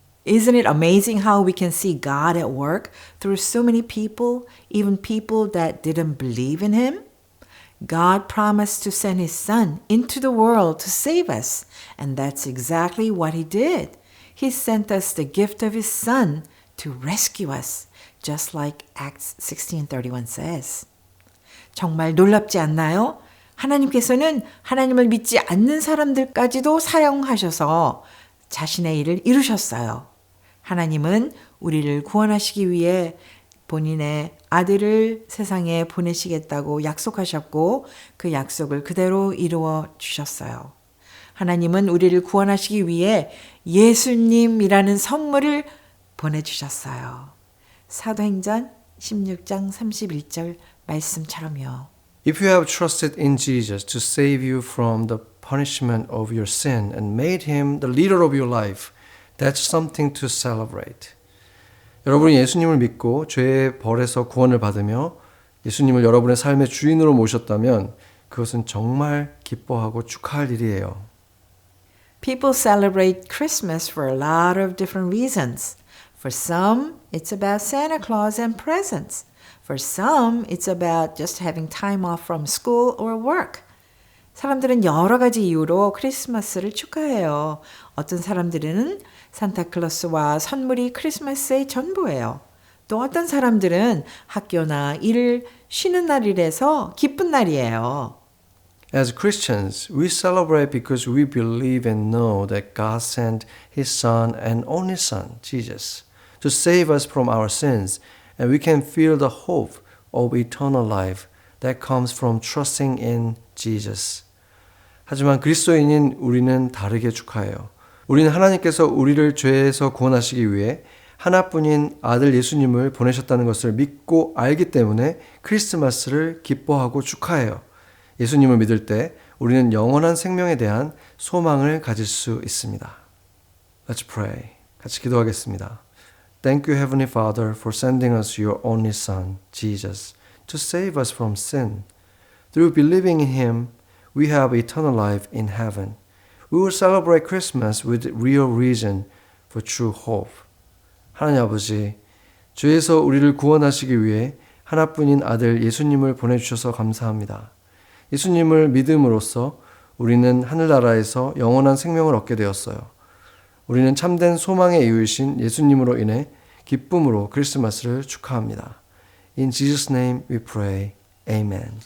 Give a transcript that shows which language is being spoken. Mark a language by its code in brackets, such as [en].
[en] Isn't it amazing how we can see God at work through so many people, even people that didn't believe in him? God promised to send his son into the world to save us, and that's exactly what he did. He sent us the gift of his son to rescue us, just like Acts 16:31 says. [ko] 정말 놀랍지 않나요? 하나님께서는 하나님을 믿지 않는 사람들까지도 사용하셔서 자신의 일을 이루셨어요. 하나님은 우리를 구원하시기 위해 본인의 아들을 세상에 보내시겠다고 약속하셨고 그 약속을 그대로 이루어 주셨어요. 하나님은 우리를 구원하시기 위해 예수님이라는 선물을 보내주셨어요. 사도행전 16장 31절 말씀처럼요. [en] If you have trusted in Jesus to save you from the punishment of your sin and made him the leader of your life, that's something to celebrate. [ko] 여러분이 예수님을 믿고 죄의 벌에서 구원을 받으며 예수님을 여러분의 삶의 주인으로 모셨다면 그것은 정말 기뻐하고 축하할 일이에요. [en] People celebrate Christmas for a lot of different reasons. For some, it's about Santa Claus and presents. For some, it's about just having time off from school or work. [ko] 사람들은 여러 가지 이유로 크리스마스를 축하해요. 어떤 사람들은 산타클로스와 선물이 크리스마스의 전부예요. 또 어떤 사람들은 학교나 일을 쉬는 날이라서 기쁜 날이에요. [en] As Christians, we celebrate because we believe and know that God sent his son and only son, Jesus, to save us from our sins, and we can feel the hope of eternal life that comes from trusting in Jesus. [ko] 하지만 그리스도인인 우리는 다르게 축하해요. 우리는 하나님께서 우리를 죄에서 구원하시기 위해 하나뿐인 아들 예수님을 보내셨다는 것을 믿고 알기 때문에 크리스마스를 기뻐하고 축하해요. 예수님을 믿을 때 우리는 영원한 생명에 대한 소망을 가질 수 있습니다. [en] Let's pray. [ko] 같이 기도하겠습니다. [en] Thank you, Heavenly Father, for sending us your only Son, Jesus, to save us from sin. Through believing in him, we have eternal life in heaven. We will celebrate Christmas with real reason for true hope. [ko] 하나님 아버지, 죄에서 우리를 구원하시기 위해 하나뿐인 아들 예수님을 보내주셔서 감사합니다. 예수님을 믿음으로써 우리는 하늘나라에서 영원한 생명을 얻게 되었어요. 우리는 참된 소망의 이유이신 예수님으로 인해 기쁨으로 크리스마스를 축하합니다. [en] In Jesus' name we pray. Amen.